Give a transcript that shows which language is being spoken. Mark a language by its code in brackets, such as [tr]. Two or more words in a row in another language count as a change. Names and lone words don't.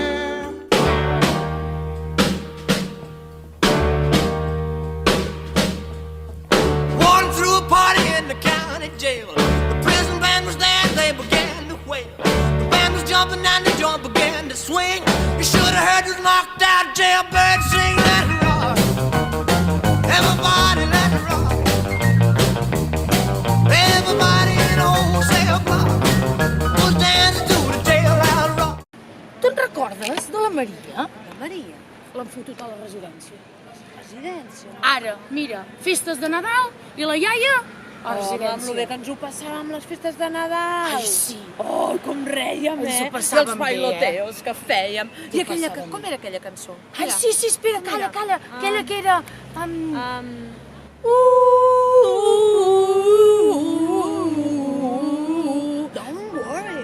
[en] Jumping and the joint began to swing. You should have heard this knocked out jailbird sing. Let it rock, everybody let it rock. Everybody in the wholesale block was dancing to the jailhouse rock. [ca] Tu et recordes de la Maria? La Maria? L'han fotut a la residència. Residència? Ara, mira, festes de Nadal i la iaia a residència. Amb lo bé que ens ho passàvem les festes de Nadal. Ai, sí. Oh, com rèiem, Ens ho I passàvem els bé, bailoteos que fèiem. Ho I aquella, passàvem com era aquella cançó? Ai, sí, espera, calla. Aquella que era... [en] Don't worry.